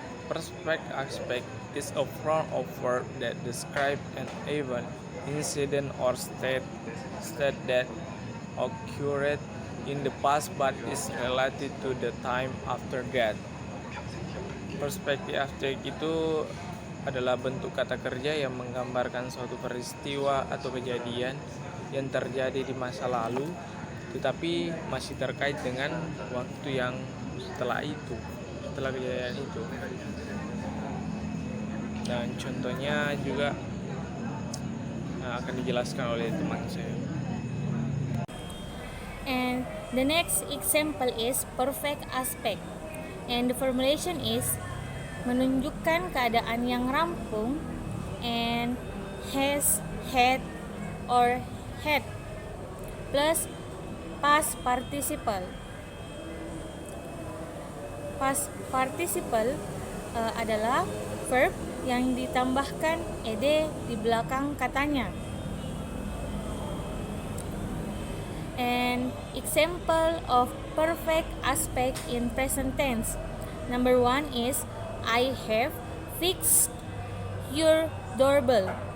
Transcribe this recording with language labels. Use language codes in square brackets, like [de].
[en] Perfect aspect is a form of verb that describes an event, incident, or state that occurred in the past but is related to the time after that. [id] Perspektif aspek itu adalah bentuk kata kerja yang menggambarkan suatu peristiwa atau kejadian yang terjadi di masa lalu tetapi masih terkait dengan waktu yang setelah kejadian itu. Dan contohnya juga akan dijelaskan oleh teman saya. [en] And the next example is perfect aspect. And the formulation is [id] menunjukkan keadaan yang rampung [en] and has, had, or had plus past participle. [id] Past participle adalah verb yang ditambahkan ed di belakang katanya. [en] And example of perfect aspect in present tense. Number 1 is I have fixed your doorbell.